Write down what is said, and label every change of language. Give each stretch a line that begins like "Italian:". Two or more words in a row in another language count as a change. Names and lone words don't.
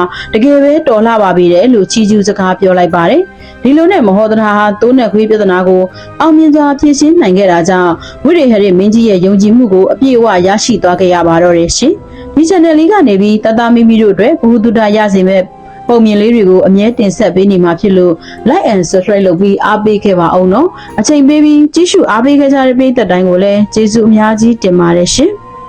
Burmese: တကယ်ပဲတော်လှပါပြီတဲ့လို့ချီးကျူးစကားပြောလိုက်ပါတယ်ဒီလိုနဲ့မဟောဒရာဟာတိုးနဲ့ခွေးပြဿနာကိုအောင်မြင်စွာဖြေရှင်းနိုင်ခဲ့တာကြောင့်ဝိရဟရိမင်းကြီးရဲ့ယုံကြည်မှုကိုအပြည့်အဝရရှိသွားခဲ့ရပါတော့တယ်ရှင်။ဒီ channel လေးကနေပြီးတသားမိမိတို့အတွက်ဘ ഹു တုဒရစေမဲ့ပုံမြင်လေးတွေကိုအမြဲတင်ဆက်ပေးနေမှာဖြစ်လို့
English: like and subscribe
Burmese: လုပ်ပြီးအားပေးခဲ့ပါအောင်နော်။အချိန်ပေးပြီးကြည့်ရှုအားပေးခဲ့ကြတဲ့ပရိသတ်တိုင်းကိုလည်းကျေးဇူးအများကြီးတင်ပါတယ်ရှင်။